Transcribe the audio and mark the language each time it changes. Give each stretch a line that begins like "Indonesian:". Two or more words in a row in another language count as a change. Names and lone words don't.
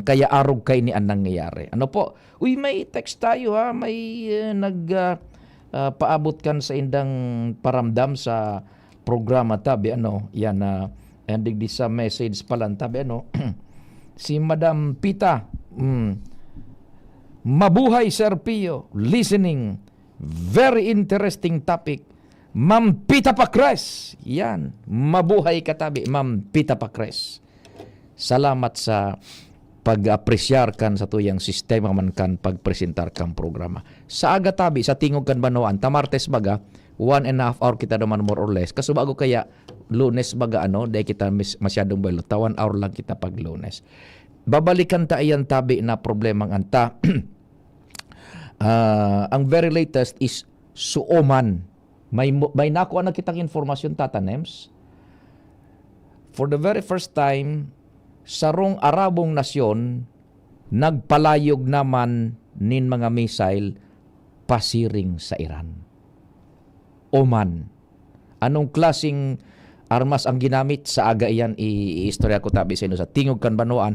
Bikol: Kaya arog kay ni anang nangyayari. Uy, may text tayo may paabot kan sa indang paramdam sa programa tabi yan endig di sa message pala tabi si Madam Pita mabuhay Sir Pio,
English: listening, very interesting topic.
Bikol: Ma'am Pita Pacres, yan, mabuhay katabi Ma'am Pita Pacres. Salamat sa pag-apresyar kan sa tuyang sistema man kan pagpresentar kan programa. Sa aga tabi, sa tingog kan Banoan, tamartes baga 1.5 hour kita naman
English: more or less.
Bikol: Kaso bago kaya Lunes baga dahil kita masyadong belo, 1 hour lang kita pag Lunes. Babalikan ta iyan tabi na problemang anta.
English: Ang very latest is Suoman.
Bikol: May nakuha na kitang informasyon tatanems.
English: For the very first time,
Bikol: sarong Arabong nasyon, nagpalayog naman nin mga missile pasiring sa Iran. Oman. Anong klasing armas ang ginamit sa aga iyan i-istorya ko tabi sa inyo sa tingog kan Banoan.